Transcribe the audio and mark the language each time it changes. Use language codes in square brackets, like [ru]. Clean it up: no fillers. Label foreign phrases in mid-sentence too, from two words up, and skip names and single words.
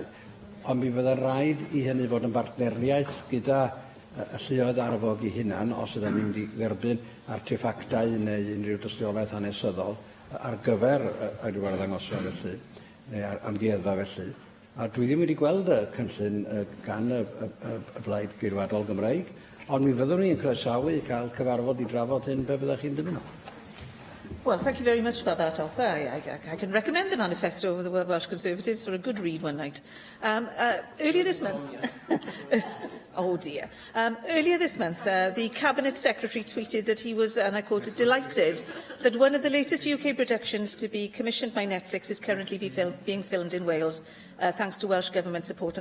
[cy] Ond mi fydda'n rhaid i hynny fod yn bartneriaeth gyda y lluoedd arfog i hunan, os ydym ni'n mynd i dderbyn arteffactau neu unrhyw dystiolaeth hanesyddol ar gyfer ryw arddangosfa felly, neu amgueddfa felly. A dwi ddim wedi gweld y cynllun gan y Blaid Geirwadol Gymreig, ond mi fyddwn ni'n croesawu i cael cyfarfod i drafod hyn be byddech chi'n dymuno. [en] Well, thank you very much for that, Alpha. I can recommend the manifesto of the Welsh Conservatives for a good read one night. Earlier this month... Oh dear. Earlier this month, the Cabinet Secretary tweeted that he was, and I quote, delighted that one of the latest UK productions to be commissioned by Netflix is currently being filmed in Wales, thanks to Welsh Government support.